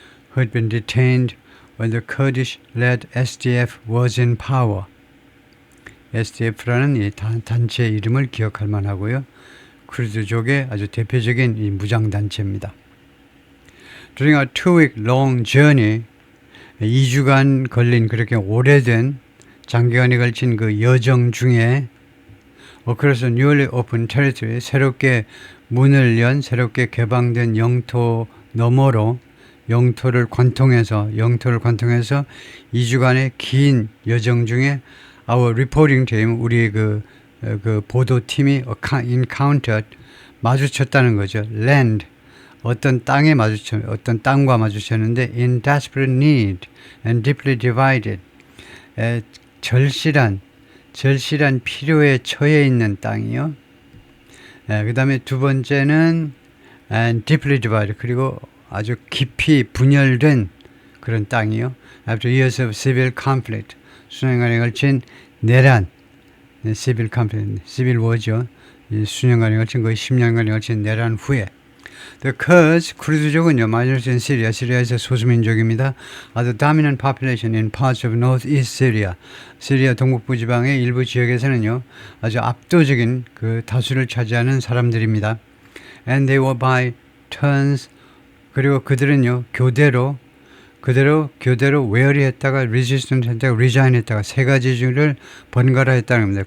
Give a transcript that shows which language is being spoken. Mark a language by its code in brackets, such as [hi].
[en] who had been detained when the Kurdish-led SDF was in power. [ko] SDF라는 이 단체 이름을 기억할 만하고요. 쿠르드족의 아주 대표적인 이 무장단체입니다. [en] During a 2-week long journey, [ko] 2주간 걸린 그렇게 오래된 장기간에 걸친 그 여정 중에 [en] across a newly opened territory, [ko] 새롭게 문을 연, 새롭게 개방된 영토 너머로 영토를 관통해서 2주간의 긴 여정 중에 [en] our reporting team, [ko] 우리 그 보도팀이 encountered, 마주쳤다는 거죠. land, 어떤 땅과 마주쳤는데 [en] in desperate need and deeply divided, [ko] 절실한 필요에 처해 있는 땅이요. 그 다음에 두 번째는 [en] and deeply divided, [ko] 그리고 아주 깊이 분열된 그런 땅이요. [en] After years of civil conflict, [ko] 수년간에 걸친 내란, civil conflict, civil war죠. 수년간에 걸친 거의 10년간에 걸친 내란 후에 [en] The Kurds, [ko] 쿠르드족은요, [en] majority in Syria, [ko] 시리아에서 소수민족입니다. [en] are the dominant population in parts of northeast Syria. [ko] 시리아 동북부 지방의 일부 지역에서는요, 아주 압도적인 그 다수를 차지하는 사람들입니다. [en] And they were by turns, [ko] 그리고 그들은요, 교대로 웨어리 했다가 resistance 했다가 resign 했다가 세 가지 중을 번갈아 했다는 겁니다.